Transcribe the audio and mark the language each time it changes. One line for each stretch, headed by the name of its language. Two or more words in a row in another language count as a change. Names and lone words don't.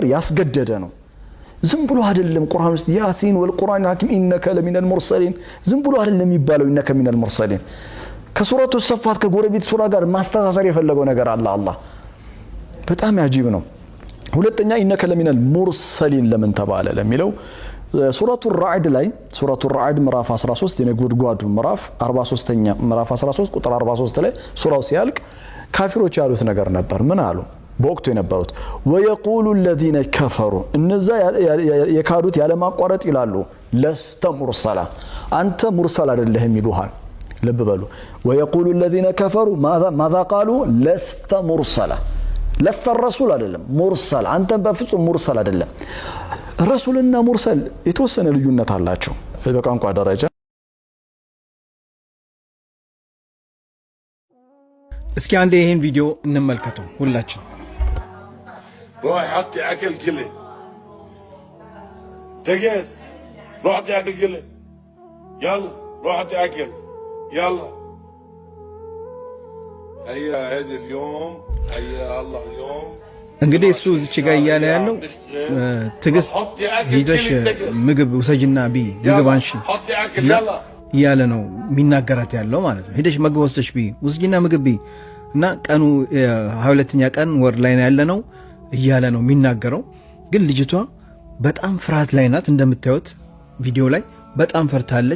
Amharic: ያስገደደ ነው። ዝም ብሎ አይደለም ቁርአን ውስጥ
Arabic: يس والقرآن الحكيم إنك لمن المرسلين
Amharic: ዝም ብሎ አይደለም የሚባለው
Arabic: إنك من المرسلين።
Amharic: ከሱረቱ ሰፋት ከጎረቤት ሱራ ጋር ማስተሳሰር የፈለገው ነገር አለ አላህ። በጣም ያጂብ ነው። ሁለተኛ
Arabic: إنك لمن المرسلين
Amharic: ለምን ተባለ ለሚለው ሱረቱ ራዕድ ላይ ሱረቱ ራዕድ ምዕራፍ 13 የነጎድጓዱ ምዕራፍ 43ኛ ምዕራፍ 13 ቁጥር 43 ላይ ሱራው ሲያልቅ ካፊሮች ያሉት ነገር ነበር። ምን አሉ? በወቅቱ የነበሩት
Arabic: ويقول الذين كفروا
Amharic: እነዛ የካዱት ያለማቋረጥ ይላሉ
Arabic: لست مرسلا
Amharic: አንተ ሙርሰል አይደለህም ይሉሃል። ልብ በሉ
Arabic: ويقول الذين كفروا ماذا قالوا لست مرسلا لست الرسول
Amharic: አይደለም ሙርሰል አንተ በፍጹም ሙርሰል አይደለም። ረሱልና ሙርሰል የተወሰነ ልዩነት አላቸው በቋንቋ ደረጃ። እስኪ አንዴ ይሄን ቪዲዮ እንመልከተው ሁላችን።
Arabic: روح حطي اكل كله تجهز روح حطي اكل كله يلا روح حطي اكل يلا هيا هذا اليوم هيا الله اليوم
Amharic: እንግዲህ እሱ እዚች ጋር እያለ ያለው ትግስት ሂደሽ ምግብ ውሰጅና ቢ ምግብ አንሺ እያለ ነው የሚናገራት ያለው ማለት ነው። ሂደሽ ምግብ ወስደሽ ቢ ውሰጅና ምግብ ቢ እና ቀኑ 22ኛ ቀን ወር ላይ ያለ ነው እያለ ነው የሚናገረው። ግን ልጅቷ በጣም ፍርሃት ላይ ናት። እንደምታዩት ቪዲዮ ላይ በጣም ፈርታለች።